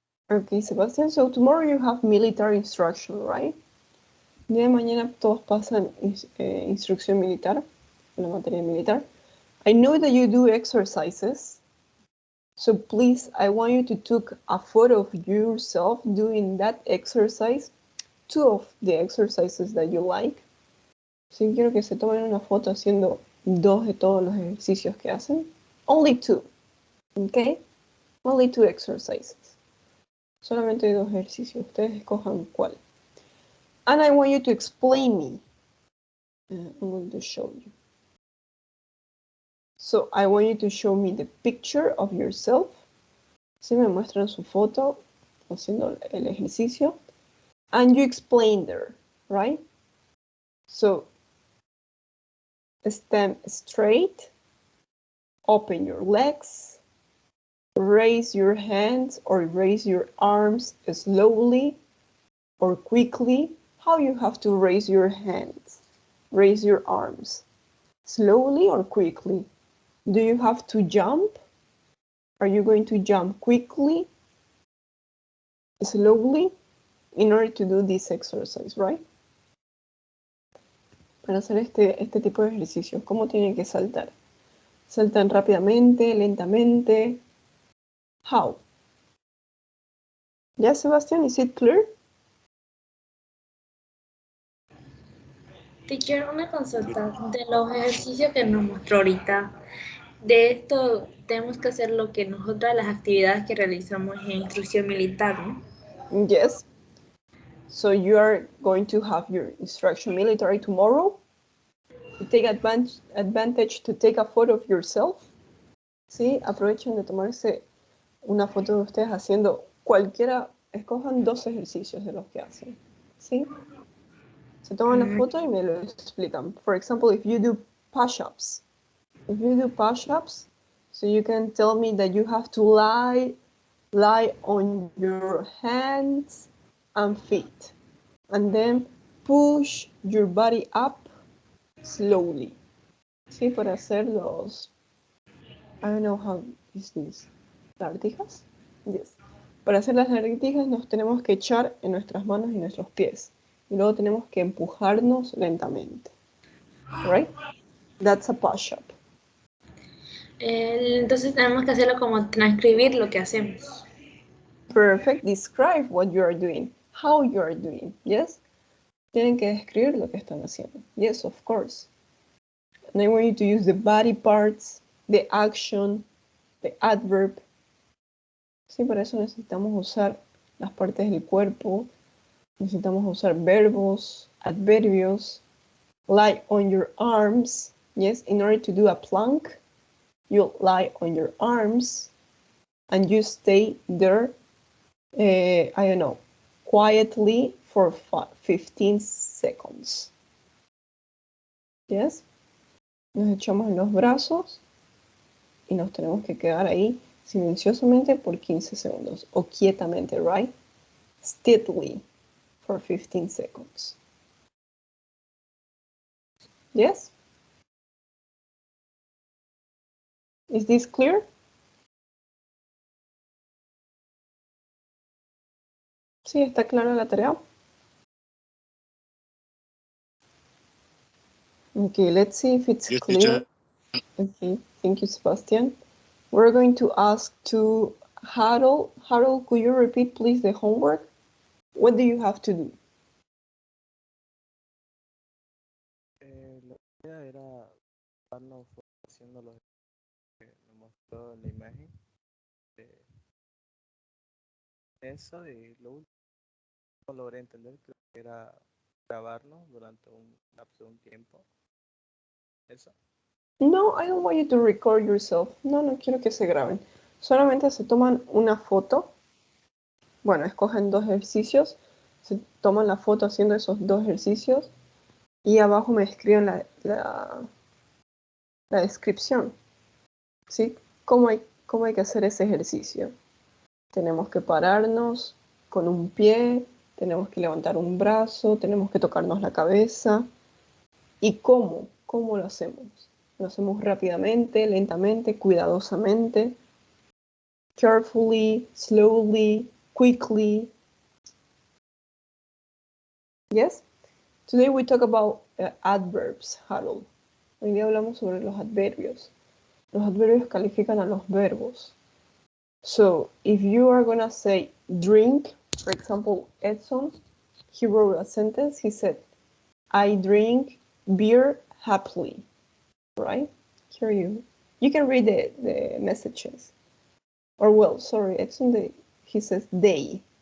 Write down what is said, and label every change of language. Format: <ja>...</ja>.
<en>Okay, Sebastian, so tomorrow you have military instruction, right?</en> <es>Día de mañana todos pasan instrucción militar, la materia militar.</es> <en>I know that you do exercises, so please, I want you to take a photo of yourself doing that exercise, 2 of the exercises that you like.</en> <es>Sí, quiero que se tomen una foto haciendo 2 de todos los ejercicios que hacen.</es> <en>Only 2, okay? Only 2 exercises.</en> <es>Solamente 2 ejercicios. Ustedes escojan cuál.</es> <en>And I want you to explain me. I'm going to show you. So I want you to show me the picture of yourself.</en> <es>Si me muestran su foto haciendo el ejercicio.</es> <en>And you explain there, right? So stand straight, open your legs, raise your hands or raise your arms slowly or quickly. How you have to raise your hands, raise your arms, slowly or quickly? Do you have to jump? Are you going to jump quickly, slowly, in order to do this exercise, right?</en> <es>Para hacer este tipo de ejercicios, ¿cómo tienen que saltar? ¿Saltan rápidamente, lentamente?</es> <en>How?</en> <es>¿Ya, Sebastián?</es> <en>Is it clear?</en> <es>Teacher, una consulta de los ejercicios que nos mostró ahorita. De esto tenemos que hacer lo que nosotras, las actividades que realizamos en instrucción militar, ¿no?</es> <en>Yes. So you are going to have your instruction military tomorrow. You take advantage to take a photo of yourself.</en> <es>¿Sí? Aprovechen de tomarse una foto de ustedes haciendo cualquiera, escojan 2 ejercicios de los que hacen. ¿Sí? Se toman la foto y me lo explican.</es> <en>For example, if you do push-ups. If you do push-ups, so you can tell me that you have to lie on your hands and feet. And then push your body up slowly.</en> <es>¿Sí? Para hacer los...</es> <en>I don't know how is this.</en> <es>¿Lagartijas?</es> <en>Yes.</en> <es>Para hacer las lagartijas nos tenemos que echar en nuestras manos y nuestros pies. Y luego tenemos que empujarnos lentamente.</es> <en>Right? That's a push-up.</en> <es>Entonces tenemos que hacerlo como transcribir lo que hacemos.</es> <en>Perfect. Describe what you are doing. How you are doing. Yes?</en> <es>Tienen que describir lo que están haciendo.</es> <en>Yes, of course. And I want you to use the body parts, the action, the adverb.</en> <es>Sí, para eso necesitamos usar las partes del cuerpo. Necesitamos usar verbos, adverbios.</es> <en>Lie on your arms. Yes, in order to do a plank, you lie on your arms and you stay there, I don't know, quietly for 15 seconds. Yes?</en> <es>Nos echamos en los brazos y nos tenemos que quedar ahí silenciosamente por 15 segundos o quietamente, right?</es> <en>Steadily for 15 seconds. Yes? Is this clear?</en> <es>Sí, está clara la tarea.</es> <en>Okay, let's see if it's clear. Okay, thank you, Sebastian. We're going to ask to Harold. Harold, could you repeat, please, the homework? What do you have to do?</en> <es>La idea era darnos haciendo lo que me mostró en la imagen. Eso y lo último no logré entender, creo que era grabarnos durante un lapso de un tiempo. Eso.</es> <en>No, I don't want you to record yourself.</en> <es>No, no quiero que se graben. Solamente se toman una foto. Bueno, escogen 2 ejercicios. Se toman la foto haciendo esos 2 ejercicios. Y abajo me escriben la descripción. ¿Sí? ¿Cómo hay que hacer ese ejercicio? Tenemos que pararnos con un pie, tenemos que levantar un brazo, tenemos que tocarnos la cabeza. ¿Y cómo? ¿Cómo lo hacemos? Lo hacemos rápidamente, lentamente, cuidadosamente.</es> <en>Carefully, slowly, quickly. Yes? Today we talk about adverbs, Harold.</en> <es>Hoy día hablamos sobre los adverbios. Los adverbios califican a los verbos.</es> <en>So, if you are gonna say drink, for example, Edson, he wrote a sentence, he said, I drink beer happily, right? Here you can read the messages. Or well, sorry, Edson, he says they.</en>